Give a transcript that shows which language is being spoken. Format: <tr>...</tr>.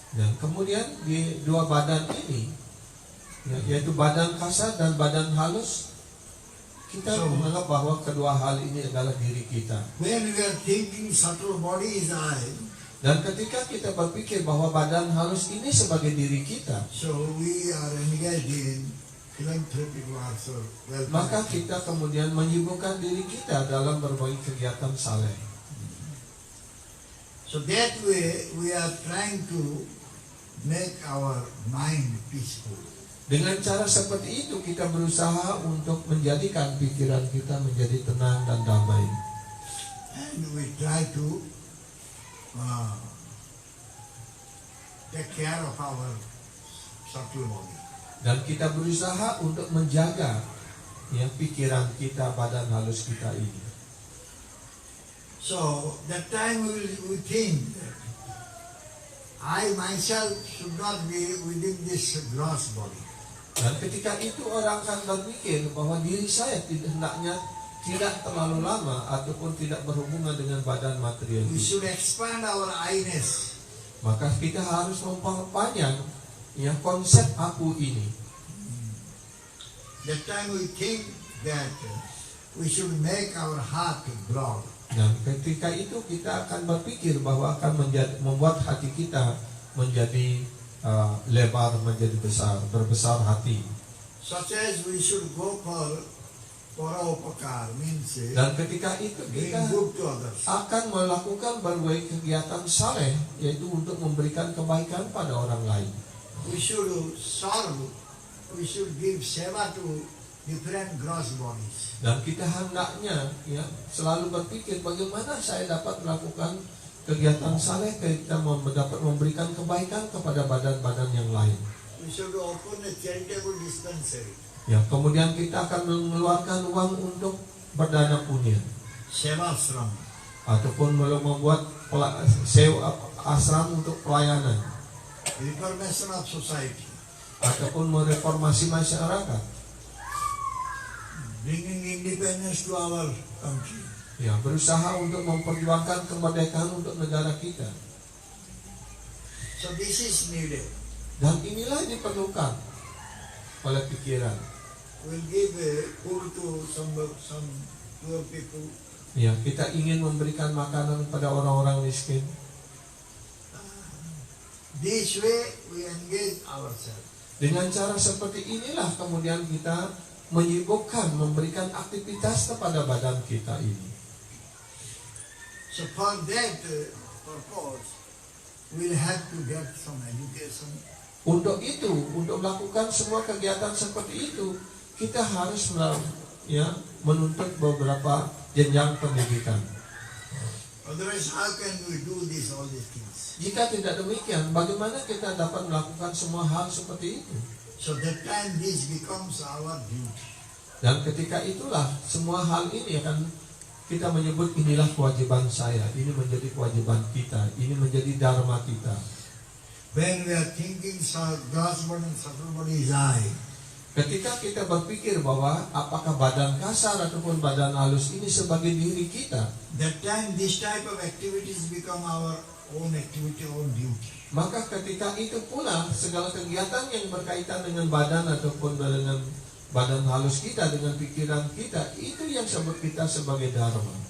<id>Dan kemudian di dua badan ini, yaitu badan kasar dan badan halus, kita menganggap bahwa kedua hal ini adalah diri kita.</id> <en>When we are thinking subtle body is I,</en> <id>Dan ketika kita berpikir bahwa badan halus ini sebagai diri kita,</id> <en>so we are engaged in philanthropic works or welfare.</en> <id>maka kita kemudian menyibukkan diri kita dalam berbagai kegiatan saleh.</id> <en>So that way we are trying to make our mind peaceful.</en> <id>Dengan cara seperti itu kita berusaha untuk menjadikan pikiran kita menjadi tenang dan damai.</id> <en>And we try to take care of our subtle body.</en> <id>Dan kita berusaha untuk menjaga ya pikiran kita, badan halus kita ini.</id> <en>So that time we think that I myself should not be within this gross body.</en> <id>Dan ketika itu orang akan berpikir bahwa diri saya hendaknya tidak terlalu lama ataupun tidak berhubungan dengan badan material</id> <en>We</en> <id>ini.</id> <en>should expand our I-ness.</en> <id>Maka kita harus memperpanjang ya konsep aku ini.</id> <en>That time we think that we should make our heart broad.</en> <id>Dan ketika itu kita akan berpikir bahwa akan membuat hati kita menjadi lebar, menjadi besar, berbesar hati.</id> <en>Such as we should go for paropakar, means</en> <id>Dan ketika itu</id> <en>doing</en> <id>kita</id> <en>good to others.</en> <id>akan melakukan berbagai kegiatan saleh, yaitu untuk memberikan kebaikan pada orang lain.</id> <en>We should serve, we should give seva to different gross bodies.</en> <id>Dan kita hendaknya ya selalu berpikir bagaimana saya dapat melakukan kegiatan saleh, kita dapat memberikan kebaikan kepada badan-badan yang lain.</id> <en>We should open a charitable dispensary.</en> <id>Ya, kemudian kita akan mengeluarkan uang untuk berdana punya</id> <en>Seva ashram.</en> <id>ataupun membuat sewa asram untuk pelayanan</id> <en>Reformation of society.</en> <id>ataupun mereformasi masyarakat.</id> <en>Bringing independence to our country.</en> <id>Ya, berusaha untuk memperjuangkan kemerdekaan untuk negara kita.</id> <en>So this is needed.</en> <id>Dan inilah yang diperlukan oleh pikiran.</id> <en>We'll give food to some poor people.</en> <id>Ya, kita ingin memberikan makanan kepada orang-orang miskin.</id> <en>This way we engage ourselves.</en> <id>Dengan cara seperti inilah kemudian kita menyibukkan memberikan aktivitas kepada badan kita ini.</id> <en>So for that purpose, we'll have to get some education.</en> <id>Untuk itu, untuk melakukan semua kegiatan seperti itu, kita harus menuntut beberapa jenjang pendidikan.</id> <en>Otherwise, how can we do all these things?</en> <id>Jika tidak demikian, bagaimana kita dapat melakukan semua hal seperti itu?</id> <en>So that time this becomes our duty.</en> <id>Dan ketika itulah semua hal ini akan kita menyebut inilah kewajiban saya, ini menjadi kewajiban kita, ini menjadi dharma kita.</id> <en>When we are thinking gross body and subtle body is I,</en> <id>Ketika kita berpikir bahwa apakah badan kasar ataupun badan halus ini sebagai diri kita,</id> <en>that time this type of activities become our own activity, own duty.</en> <id>maka ketika itu pula segala kegiatan yang berkaitan dengan badan ataupun dengan badan halus kita, dengan pikiran kita, itu yang sebut kita sebagai dharma.</id>